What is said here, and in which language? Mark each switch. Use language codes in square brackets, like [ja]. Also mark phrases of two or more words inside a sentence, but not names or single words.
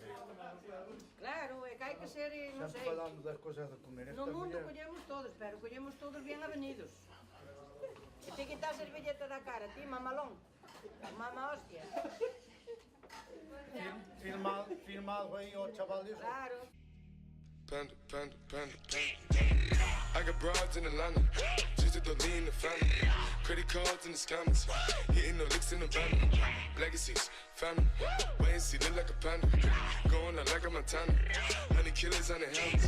[gl] Claro, é que hai que ser, non sei. Sempre falando das cousas de comer. No mundo collemos todos, pero collemos todos bien avenidos. E ti quitas a servilleta da cara, ti, mamalón. Mama hostia. Filma algo aí ao chaval disso. Claro. Panda. [en] I got broads in Atlanta, just to lean the family. Credit cards in the scammers, hitting the licks in the van. Legacies, family, wait and see, look like a panda. Going out like a Montana, 100 killers on the helmets.